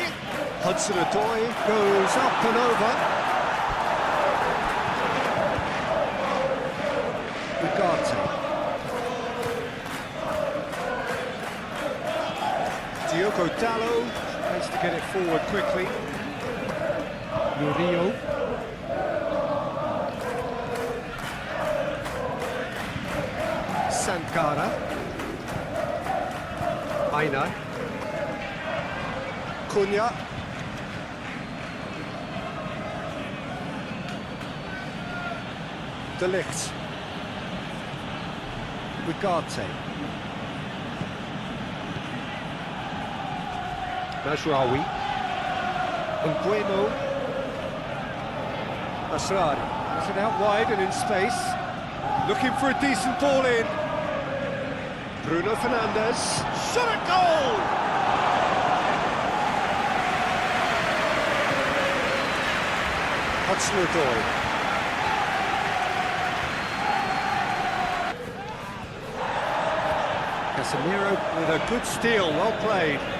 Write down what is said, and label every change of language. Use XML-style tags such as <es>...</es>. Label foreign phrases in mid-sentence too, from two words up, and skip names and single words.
<en>Hudson-Odoi goes up and over. Ugarte. Diogo Dalot tries to get it forward quickly. Murillo. Sankara. Aina. Cunha. De Ligt. Ugarte. Najraoui. Nguemo. Asrari has it out wide and in space. Looking for a decent ball in. Bruno Fernandes. Shot at goal! Hudson-Odoi. Casemiro with a good steal, well played.</en>